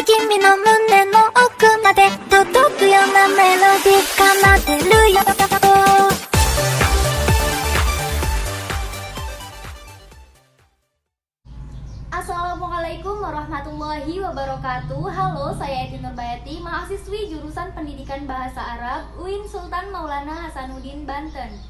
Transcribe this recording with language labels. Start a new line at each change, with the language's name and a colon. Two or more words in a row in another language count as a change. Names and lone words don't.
Japanese: 君の胸の奥まで届くようなメロディー奏でるよ。
Arabic: السلام عليكم ورحمة الله وبركاته.
Indonesian: Halo, saya Edi Nurbayati, mahasiswi jurusan Pendidikan Bahasa Arab UIN Sultan Maulana Hasanuddin, Banten.